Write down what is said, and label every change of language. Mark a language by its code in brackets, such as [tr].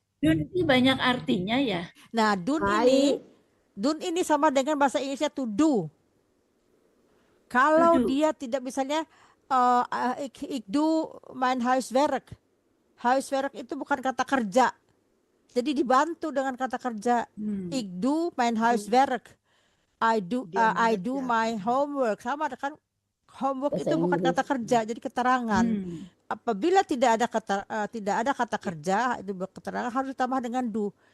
[id] Dun ini banyak artinya ya. Nah, dun ini sama dengan bahasa Inggrisnya to do. Kalau dia tidak misalnya [nl] ik doe mijn huiswerk. [id] Huiswerk itu bukan kata kerja. Jadi dibantu dengan kata kerja. [nl] Ik doe mijn huiswerk. [en] I do my homework. [id] Sama kan, homework itu bukan kata kerja, jadi keterangan. Apabila tidak ada kata kerja, itu keterangan harus ditambah dengan do.